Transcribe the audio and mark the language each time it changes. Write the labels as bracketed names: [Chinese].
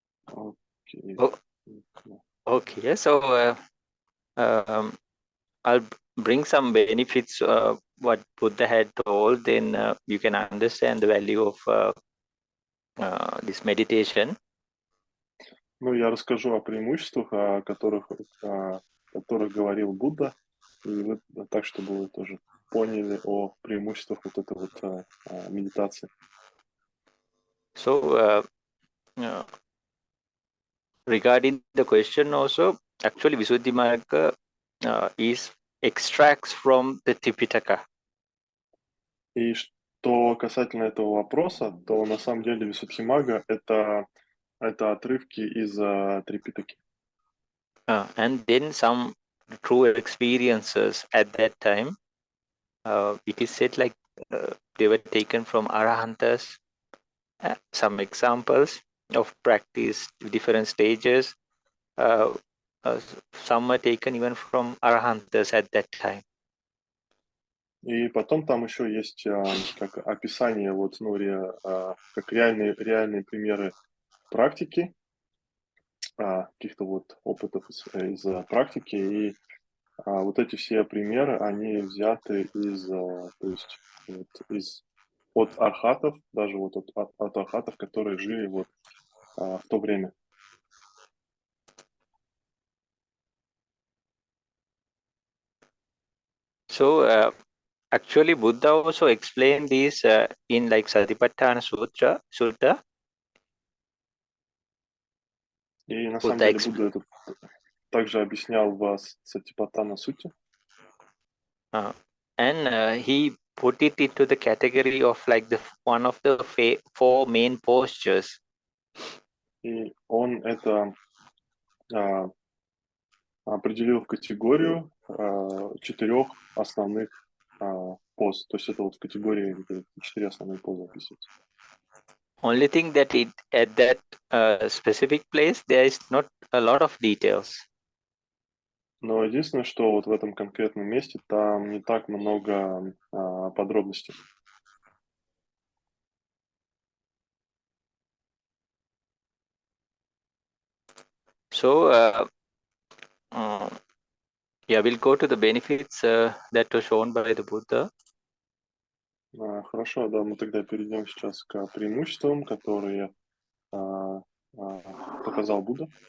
[English] Okay. Oh, okay, so I'll bring some benefits what Buddha had told, then you can understand the value of this meditation. [Russian] Ну, я расскажу о преимуществах, о которых говорил Будда, и вы, так, чтобы вы тоже поняли о преимуществах вот этой вот медитации. [English] So regarding the question also, actually Visuddhimagga is extracts from the Tipitaka. [Russian] И что касательно этого вопроса, то на самом деле Висуддхимагга это отрывки из Трипитаки. [English] And then some true experiences at that time. It is said like they were taken from Arahantas. Some examples of practice, different stages. Some were taken even from Arahantas at that time. [Russian] И потом там еще есть как описание, вот, ну, как реальные примеры практики, каких-то вот опытов из практики. И вот эти все примеры, они взяты то есть, вот, от архатов, даже вот от архатов, которые жили вот в то время. [English] So actually Buddha also explained this in like Satipatthana Sutta. [Russian] И на самом деле Будда это также объяснял в Сатипаттана Сутте. [English] And he put it into the category of like one of the four main postures. [Russian] И он это определил в категорию 4 основных поз. То есть это вот в категории 4 основные позы описывается. [English] Only thing that at that specific place there is not a lot of details. [Russian] Но единственное, что вот в этом конкретном месте там не так много подробностей. [English] So yeah, we'll go to the benefits that were shown by the Buddha. [Russian] Хорошо, да, мы тогда перейдем сейчас к преимуществам, которые показал Будда.